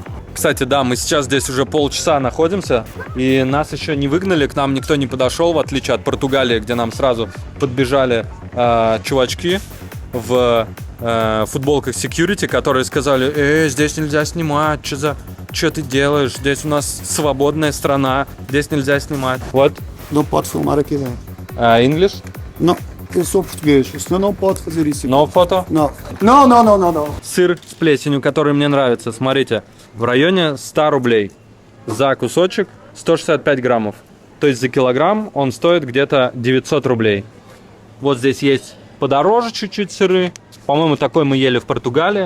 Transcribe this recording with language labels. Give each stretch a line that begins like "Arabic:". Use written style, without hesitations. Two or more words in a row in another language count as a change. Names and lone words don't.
Russian: Кстати, да, мы сейчас здесь уже полчаса находимся, и нас еще не выгнали, к нам никто не подошел, в отличие от Португалии, где нам сразу подбежали чувачки в футболках security, которые сказали: здесь нельзя снимать, что ты делаешь, здесь у нас свободная страна, здесь нельзя снимать. Вот.
Portuguese: Não pode filmar aqui dentro.
English: English?
Portuguese: Não, eu sou português, o senhor não pode fazer isso aqui.
English: No photo?
Portuguese: Não. Não, não, não, não, não.
Russian: Сыр с плесенью, который мне нравится, смотрите, в районе 100 рублей за кусочек, 165 граммов. То есть за килограмм он стоит где-то 900 рублей. Вот здесь есть подороже чуть-чуть сыры. По-моему, такой мы ели в Португалии.